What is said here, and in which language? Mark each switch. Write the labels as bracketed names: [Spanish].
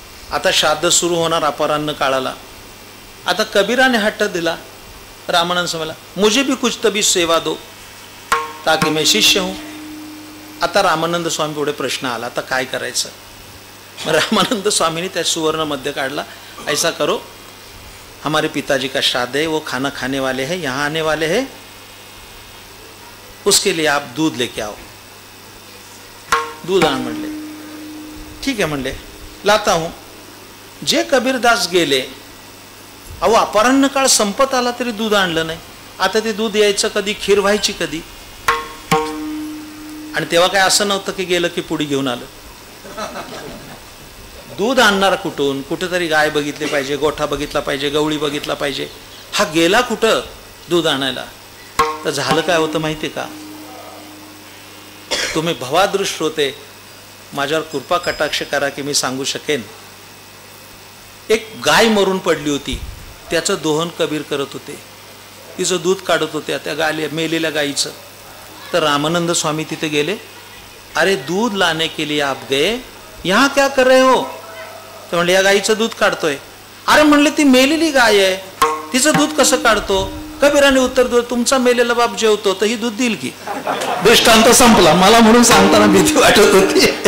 [Marathi] आता श्राद्ध सुरू होणार अपराह्न काळाला. आता कबीराने हट्ट दिला रामानंद स्वामीला, [Hindi] मुझे भी कुछ तभी सेवा दो ताकि मैं शिष्य हूँ. [Marathi] आता रामानंद स्वामी पुढे प्रश्न आला, आता काय करायचं. मग रामानंद स्वामीने त्या सुवर्ण मध्य काढला, [Hindi] ऐसा करो, हमारे पिताजी का श्राद्ध है, वो खाना खाने वाले हैं, यहाँ आने वाले हैं, उसके लिए आप दूध लेके आओ. [Marathi] दूध आण म्हणले. ठीक आहे म्हणले, [Hindi] लाता हूँ. [Marathi] जे कबीरदास गेले, अहो अपराह्न काळ संपत आला तरी दूध आणलं नाही. आता ते दूध यायचं कधी, खीर व्हायची कधी. आणि तेव्हा काय असं नव्हतं की गेलं की पुढे घेऊन आलं. दूध आणणार कुठून, कुठेतरी गाय बघितली पाहिजे, गोठा बघितला पाहिजे, गवळी बघितला पाहिजे. हा गेला कुठं दूध आणायला. तर झालं काय होतं माहिती का, तुम्ही भवादृष्ट होते, माझ्यावर कृपा कटाक्ष करा की मी सांगू शकेन. एक गाय मरून पडली होती, त्याचं दोहन कबीर करत होते, तिचं दूध काढत होत्या त्या गाय मेलेल्या गायीचं. तर रामानंद स्वामी तिथे गेले. [Hindi] अरे दूध लाने के लिए आप गए, यहाँ क्या कर रहे हो. [Marathi] तर म्हणले या गायीचं दूध काढतोय. अरे म्हणले ती मेलेली गाय आहे, तिचं दूध कसं काढतो. कबीराने उत्तर दिलं, तुमचा मेलेला बाप जेवतो तर ही दूध देईल की. दृष्टांत संपला. मला म्हणून सांगताना भीती वाटत होती.